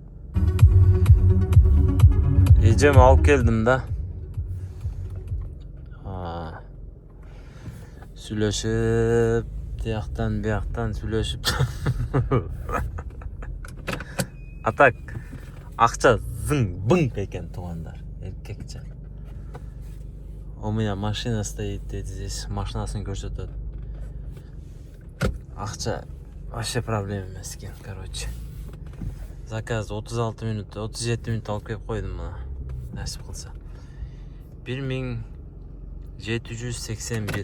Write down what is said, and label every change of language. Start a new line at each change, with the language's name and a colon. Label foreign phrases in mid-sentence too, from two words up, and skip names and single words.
Kyrgyz: Эжем алып келдим да. Сүйлөшүп, бияктан сүйлөшүп. Атак, акча зың-бың экен туугандар, эркекче.
Russian: У меня машина стоит здесь,
Kyrgyz: машинасын көрсөтөт. Акча вообще проблема эмес экен, короче. Заказ 36 минут, 37 минут алып келип койдум мына. Насип кылса. 1781.